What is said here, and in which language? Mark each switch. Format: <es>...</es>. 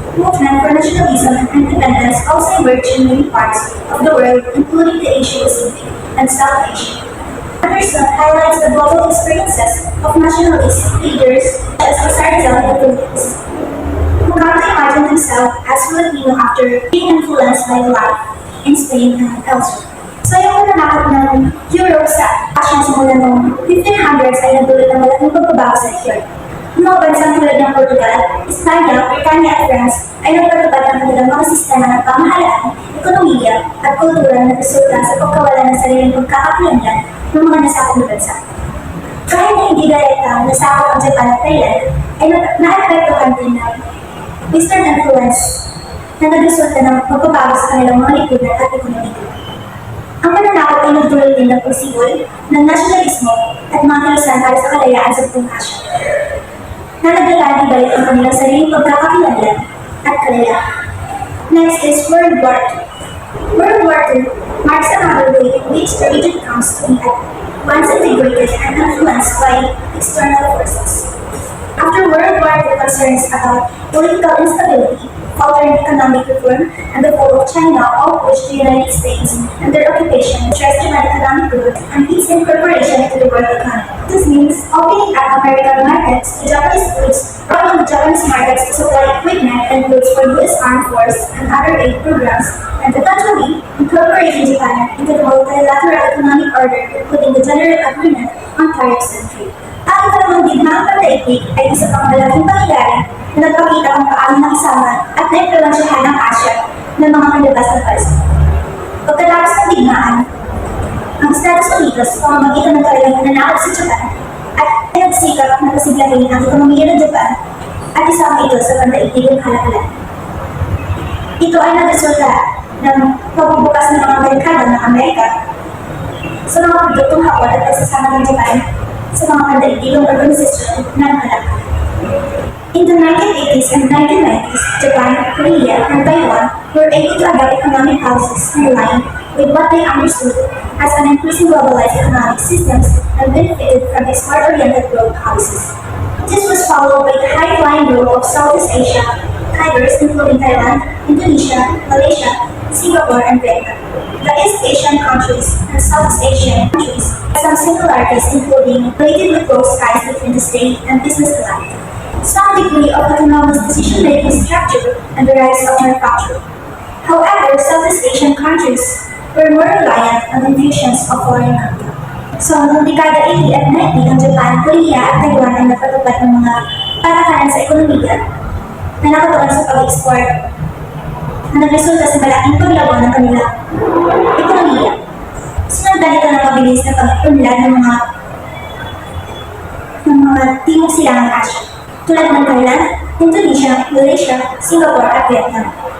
<en>Movement for nationalism and independence also emerged in many parts of the world, including the Asia Pacific and South Asia. Anderson highlights the global experiences of nationalist leaders such as Rizal in the Philippines, who come to imagine himself as Filipino after being influenced by life in Spain and elsewhere.</en> <tl>So yung pananakot ng Europe sa Asia simula noong 1500s ay nagdulot ng malaking pagbabago sa rehiyon. Ang mga bansang tulad ng Portugal, Espanya, Britanya at France ay nagpatupad ng kanilang mga sistema ng pamahalaan, ekonomiya at kultura na resulta sa pagkawala ng sariling pagkakakilanlan ng mga nasakop na bansa. Kahit na hindi direkta nasakop ang Japan at Thailand, ay naapektuhan din ng Western influence na nagresulta ng pagbabago sa kanilang mga lipunan at ekonomiya. Ang pananakot ay nagdulot din ng pagsibol ng nasyonalismo at mga kilusan para sa kalayaan sa buong Asya, na naglalaan ibalik ang kanilang sariling pagkakakilanlan at kalayaan.</tl> <en>Next is World War II. World War II marks another way in which the region comes to be at once integrated and influenced by external forces. After World War II, concerns about political instability, faltering economic reform, and the fall of China all pushed the United States and their occupation stressed Japan economic growth and its incorporation into the world economy. This means opening up American markets to Japanese goods, allowing the Japanese markets to supply equipment and goods for U.S. Armed Force and other aid programs, and eventually incorporating Japan into the multilateral economic order, including the General Agreement on Tariffs and Trade.</en> <tl>Ang ikalawang digmaang pandaigdig ay isa pang malaking pangyayari na nagpakita kung paano nakisama at naimpluwensyahan ng Asya ng mga kalabas na bansa. Pagkatapos ng digmaan, ang Estados Unidos sa pamamagitan ng kanilang nananakop sa Japan at nagsikap na pasiglahin ang ekonomiya ng Japan at isama ito sa pandaigdigang kalakalan. Ito ay nagresulta ng pagbubukas ng mga merkado ng Amerika sa mga produktong Hapon at pagsasama ng Japan sa mga pandaigdigang organisasyon ng kalakalan.</tl> <en>In the 1980s and 1990s, Japan, Korea, and Taiwan were able to adopt economic policies in line with what they understood as an increasing globalized economic systems and benefited from export-oriented growth policies. This was followed by the high-flying growth of Southeast Asia, tigers including Thailand, Indonesia, Malaysia, Singapore, and Vietnam. The East Asian countries and Southeast Asian countries have some similarities including relatively close ties between the state and business alike, some degree of autonomous decision-making structure, and the rise of manufacturing. However, Southeast Asian countries were more reliant on infusions of foreign capital.</en> <tl>So, noong dekada 80 at 90, ang Japan, Korea, at Taiwan ay napatupad ng mga patakaran sa ekonomiya na nakatuon sa pag-export na nagresulta sa malaking paglago ng kanilang ekonomiya. Sinundan ito ng mabilis na pag-unlad ng mga timog silangang Asya, tulad ng Thailand, Indonesia, Malaysia, Singapore, at Vietnam.</tl>